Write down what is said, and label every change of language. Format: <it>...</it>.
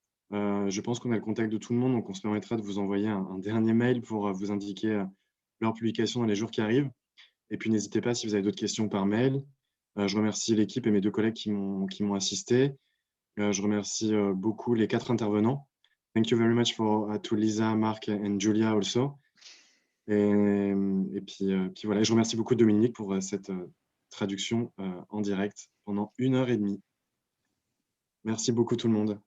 <fr>Je pense qu'on a le contact de tout le monde, donc on se permettra de vous envoyer un dernier mail pour vous indiquer leur publication dans les jours qui arrivent. Et puis n'hésitez pas si vous avez d'autres questions par mail. Je remercie l'équipe et mes 2 collègues qui m'ont assisté. Je remercie beaucoup les 4 intervenants.</fr> <en>Thank you very much to Lisa, Marc and Julia also.</en> <fr>Et puis voilà, je remercie beaucoup Dominique pour cette traduction en direct pendant 1h30. Merci beaucoup tout le monde.</fr>